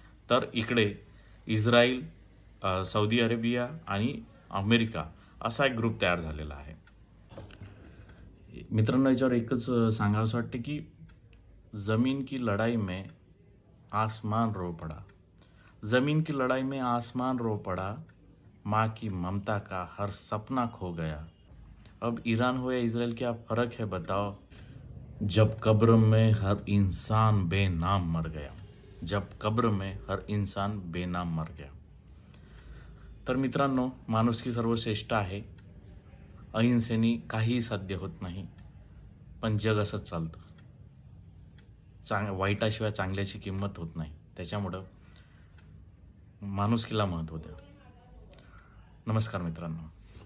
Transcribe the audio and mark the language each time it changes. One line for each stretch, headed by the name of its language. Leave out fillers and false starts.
Marathi: तर इकडे Israel, Saudi Arabia आणि अमेरिका असा एक ग्रुप तयार झालेला आहे. मित्रांनो, याच्यावर एकच सांगावंसं वाटतं की
Hindi: जमीन की लड़ाई में आसमान रो पड़ा, जमीन की लड़ाई में आसमान रो पड़ा, माँ की ममता का हर सपना खो गया. अब ईरान हो या इजराइल, क्या फ़र्क है बताओ, जब कब्र में हर इंसान बेनाम मर गया, जब कब्र में हर इंसान बेनाम मर गया.
Marathi: तर मित्रांनो, माणुसकी सर्वश्रेष्ठ आहे. अहिंसेने काहीही साध्य होत नाही, पण जग असंच चालतं. वाईटाशिवाय चांगल्याची किंमत होत नाही. त्याच्यामुळं माणुसकीला महत्त्व द्या. नमस्कार मित्रांनो.